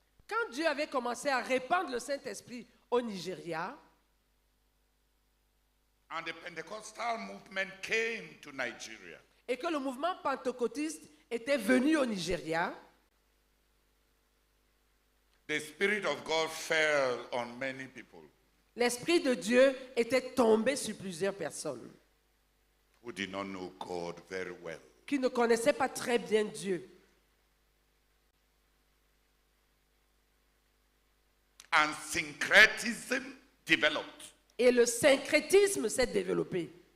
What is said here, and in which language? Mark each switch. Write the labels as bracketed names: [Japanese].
[French] Quand Dieu avait commencé à répandre le Saint-Esprit au Nigeria, [English] and the Pentecostal movement came to Nigeria, [French] et que le mouvement pentecôtiste était venu au Nigeria, [English] the Spirit of God fell on many people [French] l'Esprit de Dieu était tombé sur plusieurs personnes [English] who did not know God very well. [French] qui ne connaissaient pas très bien Dieu. [English] And syncretism developed. [French] Et le syncrétisme s'est développé.